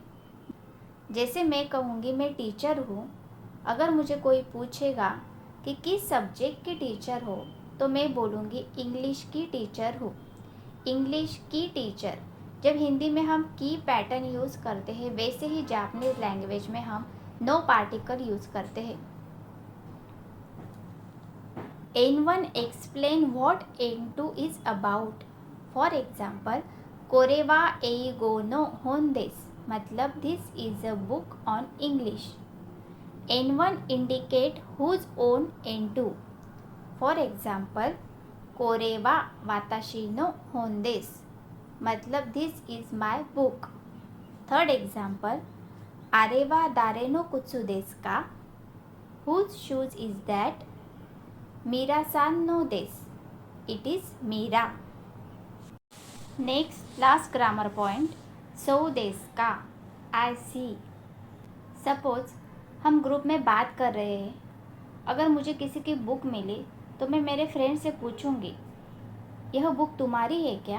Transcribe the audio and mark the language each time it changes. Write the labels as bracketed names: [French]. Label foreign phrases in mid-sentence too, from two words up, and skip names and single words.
[Hindi] जैसे मैं कहूँगी मैं टीचर हूँ, अगर मुझे कोई पूछेगा कि किस सब्जेक्ट की टीचर हो तो मैं बोलूँगी इंग्लिश की टीचर हूँ। इंग्लिश की टीचर। जब हिंदी में हम की पैटर्न यूज़ करते हैं वैसे ही [English] Japanese language [Hindi] में हम नो पार्टिकल यूज़ करते हैं। [English] N1 explain what N2 is about. For example, [Japanese] これは英語の本です, मतलब [English] this is a book on English. N1 indicate whose own N2. For example, [Japanese] これは私の本です, मतलब [English] this is my book. third example, [Japanese] あれは誰の靴ですか, [English] whose shoes is that? [Japanese] ミラさんのです, [English] it is Mira. next last grammar point, [Japanese] そうですか, [English] I see. [Hindi] सपोज हम ग्रुप में बात कर रहे हैं, अगर मुझे किसी की बुक मिली तो मैं मेरे फ्रेंड से पूछूंगी यह बुक तुम्हारी है क्या।